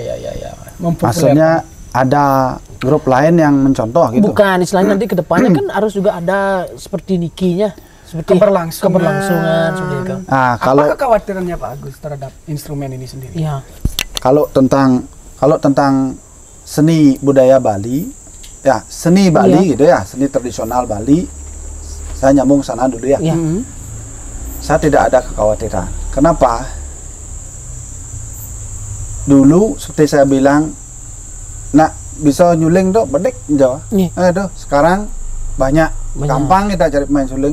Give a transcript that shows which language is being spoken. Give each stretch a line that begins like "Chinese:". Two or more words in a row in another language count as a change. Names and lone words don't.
Indonesian: Maksudnya ada grup lain yang mencontoh gitu. Bukan istilahnya nanti ke depannya kan harus juga ada seperti Nikinya, seperti keberlangsungan seperti itu. Nah, kalau apa kekhawatirannya Pak Agus terhadap instrumen ini sendiri? Iya. Kalau tentang seni budaya Bali, ya seni Bali gitu ya, seni tradisional Bali, saya nyambung sana dulu ya. Iya. Saya tidak ada kekhawatiran. Kenapa? Dulu seperti saya bilang, nak bisa nyuling tuh bedek Jawa. Tuh sekarang banyak, gampang kita cari pemain suling.